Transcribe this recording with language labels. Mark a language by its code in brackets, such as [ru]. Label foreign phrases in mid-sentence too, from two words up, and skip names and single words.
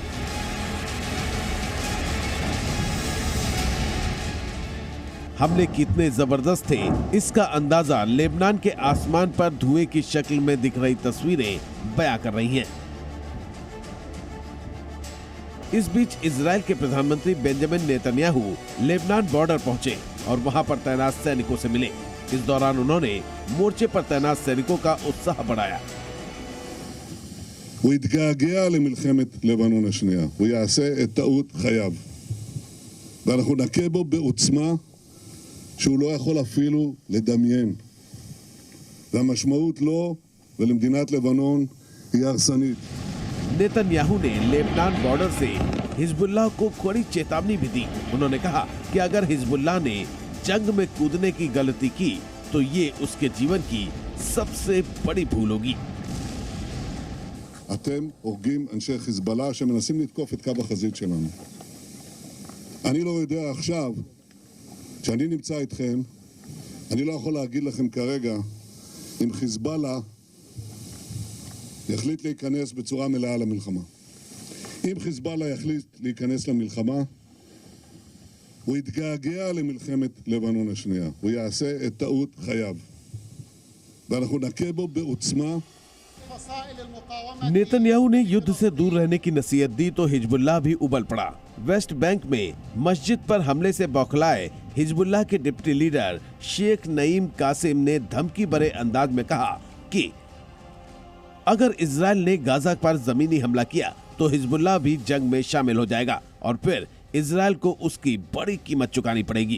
[hi] हमले कितने जबरदस्त थे, इसका अंदाजा लेबनान के आसमान पर धुएं की शक्ल में दिख रही तस्वीरें बयां कर रही हैं। इस बीच इजराइल के प्रधानमंत्री बेंजामिन नेतन्याहू लेबनान बॉर्डर पहुंचे और वहां पर तैनात सैनिकों से मिले। इस दौरान उन्होंने मोर्चे पर तैनात सैनिकों का उत्साह बढ़ाया। [he] הוא יתגעגע למלחמת לבנון השנייה, הוא יעשה את טעות חייו, ואנחנו נכה בו בעוצמה שהוא לא יכול אפילו לדמיין, והמשמעות לו ולמדינת לבנון היא הרסנית। [hi] नेतन्याहू ने लेबनान बॉर्डर से हिजबुल्लाह को कड़ी चेतावनी भी दी। उन्होंने कहा कि अगर हिजबुल्लाह ने जंग में कूदने की गलती की तो ये उसके जीवन की सबसे बड़ी भूल होगी। [he] אתם הורגים אנשי חיזבאללה שמנסים לתקוף את קו החזית שלנו. אני לא יודע עכשיו, כשאני נמצא איתכם, אני לא יכול להגיד לכם כרגע אם חיזבאללה יחליט להיכנס בצורה מלאה למלחמה. אם חיזבאללה יחליט להיכנס למלחמה, הוא יתגעגע למלחמת לבנון השנייה. הוא יעשה את טעות חייו. ואנחנו נכה בו בעוצמה. [hi] नेतन्याहू ने युद्ध से दूर रहने की नसीहत दी तो हिजबुल्लाह भी उबल पड़ा। वेस्ट बैंक में मस्जिद पर हमले से बौखलाए हिजबुल्लाह के [en] deputy leader [hi] शेख नईम कासिम ने धमकी भरे अंदाज में कहा कि अगर इजराइल ने गाजा पर जमीनी हमला किया तो हिजबुल्लाह भी जंग में शामिल हो जाएगा और फिर इजराइल को उसकी बड़ी कीमत चुकानी पड़ेगी।